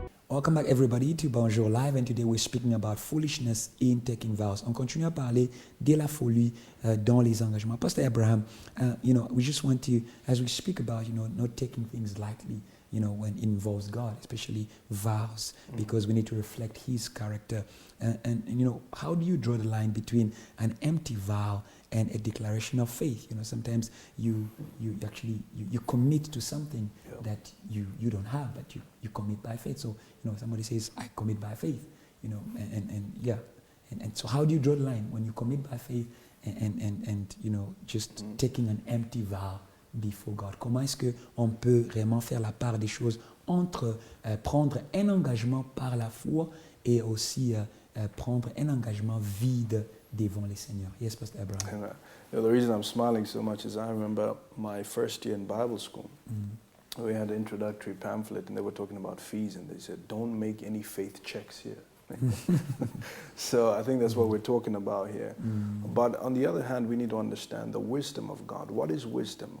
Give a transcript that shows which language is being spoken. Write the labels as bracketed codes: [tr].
[en] Welcome back everybody to Bonjour Live, and today we're speaking about foolishness in taking vows. [fr] On continue à parler de la folie dans les engagements. [en] Pastor Abraham, we just want to, as we speak about, not taking things lightly, when it involves God, especially vows, because we need to reflect His character. And how do you draw the line between an empty vow and a declaration of faith? Sometimes you actually commit to something that you don't have, but you commit by faith. So somebody says, I commit by faith, and so how do you draw the line when you commit by faith and just taking an empty vow before God? [fr] Comment est-ce qu'on peut vraiment faire la part des choses entre prendre un engagement par la foi et aussi prendre un engagement vide devant les seigneurs? [en] Yes, Pastor Abraham. The reason I'm smiling so much is I remember my first year in Bible school. We had an introductory pamphlet and they were talking about fees and they said, don't make any faith checks here. So I think that's what we're talking about here. But on the other hand, we need to understand the wisdom of God. What is wisdom?